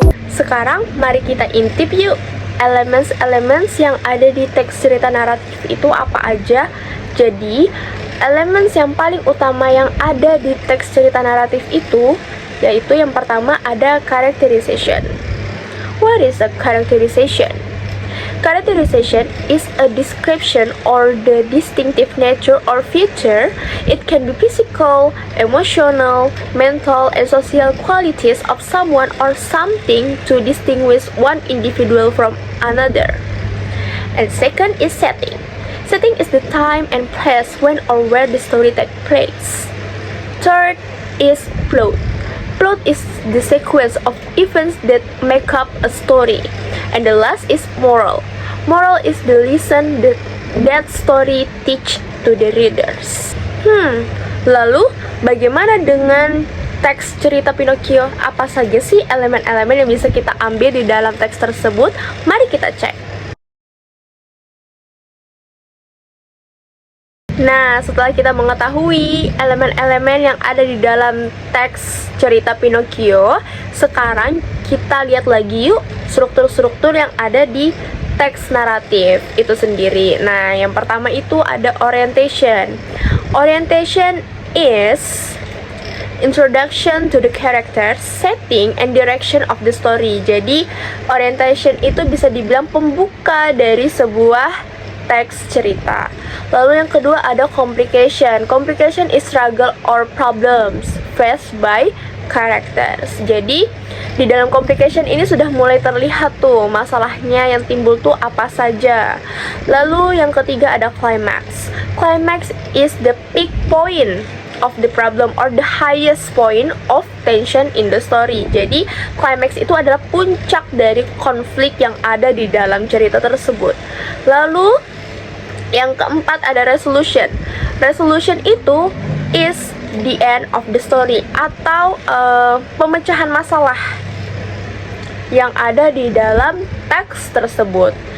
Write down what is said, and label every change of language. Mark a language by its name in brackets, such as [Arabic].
[Indonesian] Sekarang mari kita intip yuk elements yang ada di teks cerita naratif itu apa aja. Jadi, elements yang paling utama yang ada di teks cerita naratif itu yaitu yang pertama ada characterization. [English] What is a characterization? Characterization is a description or the distinctive nature or feature. It can be physical, emotional, mental, and social qualities of someone or something to distinguish one individual from another. And second is setting. Setting is the time and place when or where the story takes place. Third is plot. Plot is the sequence of events that make up a story. And the last is moral. Moral is the lesson that that story teach to the readers? [Indonesian] Lalu bagaimana dengan teks cerita Pinocchio? Apa saja sih elemen-elemen yang bisa kita ambil di dalam teks tersebut? Mari kita cek. Nah, setelah kita mengetahui elemen-elemen yang ada di dalam teks cerita Pinocchio, sekarang kita lihat lagi yuk struktur-struktur yang ada di teks naratif itu sendiri. Nah, yang pertama itu ada orientation. [English] Orientation is introduction to the character, setting, and direction of the story. [Indonesian] Jadi, orientation itu bisa dibilang pembuka dari sebuah teks cerita. Lalu yang kedua ada complication. [English] Complication is struggle or problems faced by characters. [Indonesian] Jadi di dalam complication ini sudah mulai terlihat tuh masalahnya yang timbul tuh apa saja. Lalu yang ketiga ada climax. [English] Climax is the peak point of the problem or the highest point of tension in the story. [Indonesian] Jadi climax itu adalah puncak dari konflik yang ada di dalam cerita tersebut. Lalu yang keempat ada resolution. Resolution itu [English] is the end of the story [Indonesian] atau pemecahan masalah yang ada di dalam teks tersebut.